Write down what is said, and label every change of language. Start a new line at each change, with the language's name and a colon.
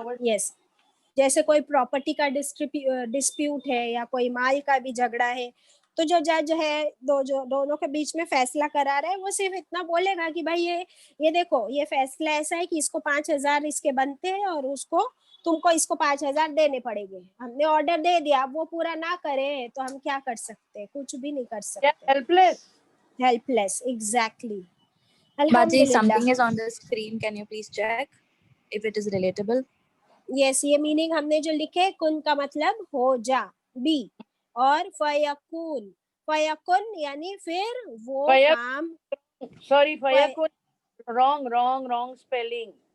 Hindi: Yes, जैसे कोई property का डिस्प्यूट है या कोई माल का भी झगड़ा है, तो जो जज है दोनों के बीच में फैसला करा रहा है, वो सिर्फ इतना बोलेगा कि भाई ये देखो, ये फैसला ऐसा है कि इसको 5,000 इसके बनते हैं और उसको तुमको इसको 5,000 देने पड़ेंगे. हमने ऑर्डर दे दिया, अब वो पूरा ना करे तो हम क्या कर सकते हैं? कुछ भी नहीं कर सकते.
English: Helpless. Helpless, exactly.
Hindi: Baji,
Arabic: Alhamdulillah.
English: something is on the screen. Can you please check if it is relatable?
Hindi: Yes, ये मीनिंग हमने जो लिखे, कुन का मतलब हो जा, बी, और फयकुन, फयकुन यानी फिर वो काम,
English: Sorry फयकुन, wrong spelling.